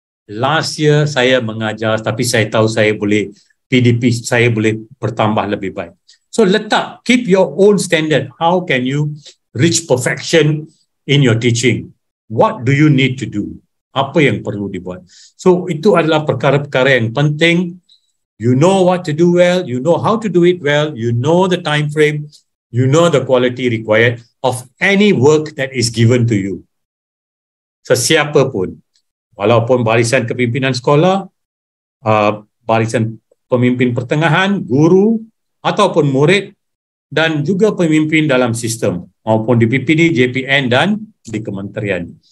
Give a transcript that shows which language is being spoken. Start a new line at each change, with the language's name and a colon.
Malay: Last year saya mengajar, tapi saya tahu saya boleh PDP saya boleh bertambah lebih baik.
English: So keep your own standard. How can you reach perfection in your teaching? What do you need to do? Apa yang perlu dibuat?
Malay: So itu adalah perkara-perkara yang penting.
English: You know what to do well, you know how to do it well, you know the time frame, you know the quality required of any work that is given to you.
Malay: Sesiapa pun, walaupun barisan kepimpinan sekolah, barisan pemimpin pertengahan, guru, ataupun murid, dan juga pemimpin dalam sistem, maupun di PPD, JPN, dan di kementerian.